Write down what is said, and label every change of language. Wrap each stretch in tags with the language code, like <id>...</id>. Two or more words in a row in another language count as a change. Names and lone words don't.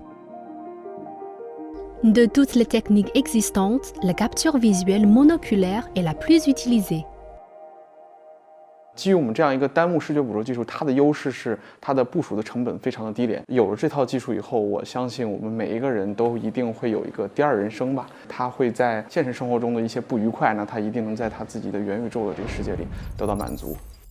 <fr>De toutes les techniques existantes, la capture visuelle monoculaire est la plus utilisée.</fr> <zh>基于我们这样一个单目视觉捕捉技术，它的优势是它的部署的成本非常的低廉。有了这套技术以后，我相信我们每一个人都一定会有一个第二人生吧。他会在现实生活中的一些不愉快呢，他一定能在他自己的元宇宙的这个世界里得到满足。</zh>